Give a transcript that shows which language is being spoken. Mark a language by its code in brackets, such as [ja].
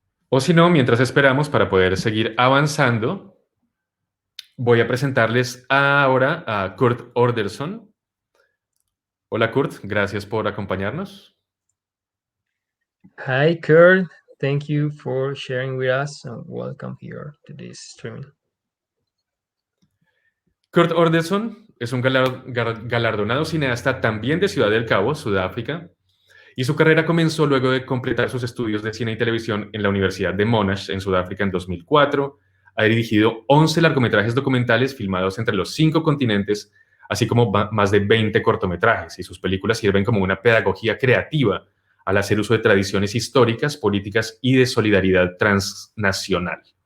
[es] O si no, mientras esperamos para poder seguir avanzando, voy a presentarles ahora a Kurt Orderson. Hola Kurt, gracias por acompañarnos. [en] Hi, Kurt. Thank you for sharing with us and welcome here to this streaming. [es] Kurt Orderson es un galardonado cineasta también de Ciudad del Cabo, Sudáfrica, y su carrera comenzó luego de completar sus estudios de cine y televisión en la Universidad de Monash, en Sudáfrica, en 2004. Ha dirigido 11 largometrajes documentales filmados entre los 5 continentes, así como más de 20 cortometrajes, y sus películas sirven como una pedagogía creativa al hacer uso de tradiciones históricas, políticas y de solidaridad transnacional.